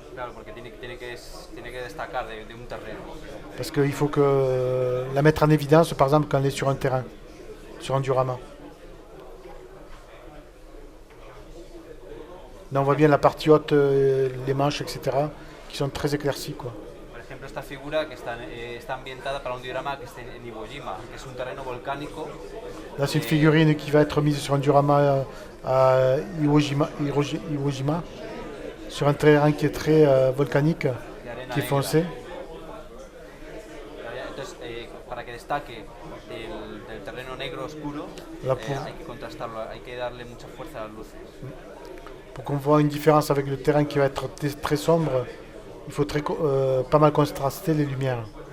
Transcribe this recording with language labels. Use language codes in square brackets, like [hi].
[es] claro, porque tiene que destacar de un terreno. [fr] Parce qu'il faut que la mettre en évidence, par exemple, quand elle est sur un terrain, sur un diorama. Là, on voit bien la partie haute, les manches, etc., qui sont très éclaircies, quoi. [es] Por ejemplo, esta figura que está ambientada para un diorama que está en Iwo Jima, que es un terreno volcánico. [fr] Là, c'est une figurine qui va être mise sur un diorama à Iwo Jima, sur un terrain qui est très volcanique, qui est foncé. [es] Entonces, para que destaque del terreno negro oscuro, hay que contrastarlo, hay que darle mucha fuerza a la luz. [fr] Pour qu'on voit une différence avec le terrain qui va être très sombre, il faut pas mal contraster les lumières.